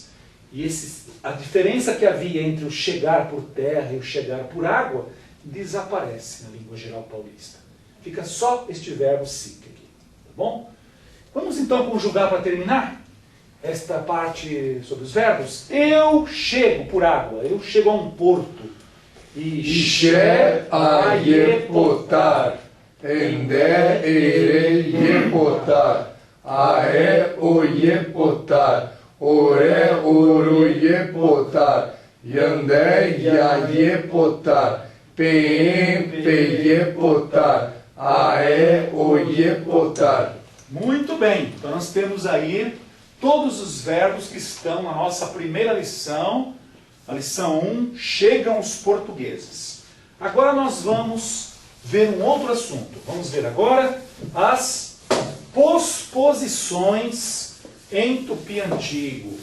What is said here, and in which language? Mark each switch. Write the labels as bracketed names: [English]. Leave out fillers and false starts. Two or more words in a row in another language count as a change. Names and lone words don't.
[Portuguese] E a diferença que havia entre o chegar por terra e o chegar por água desaparece na língua geral paulista. Fica só este verbo sic aqui, tá bom? Vamos então conjugar para terminar esta parte sobre os verbos. Eu chego por água, eu chego a um porto. [Tupí] Ishe a yepotar, ende ere yepotar, ae o yepotar, ore oro yepotar, yande ya yepotar, pem pe yepotar, ae o yepotar. [Portuguese] Muito bem, então nós temos aí todos os verbos que estão na nossa primeira lição, a lição 1, chegam os portugueses. Agora nós vamos ver um outro assunto. Vamos ver agora as posposições em tupi antigo.